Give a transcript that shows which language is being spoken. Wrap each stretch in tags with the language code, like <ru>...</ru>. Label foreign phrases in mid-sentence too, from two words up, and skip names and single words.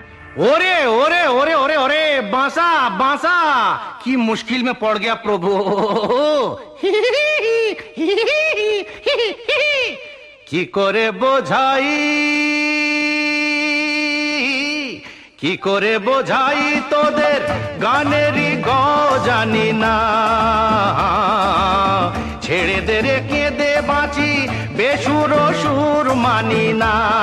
<hi>ओरे ओरे ओरे ओरे ओरे बांसा बांसा की मुश्किल में पड़ गया प्रभु।</hi> <bn>কি করে বোঝাই কি করে বোঝাই তোদের গানেরই জানি না। ছেড়ে দে রে কেঁদে বাঁচি বেসুর সুর মানি না।</bn>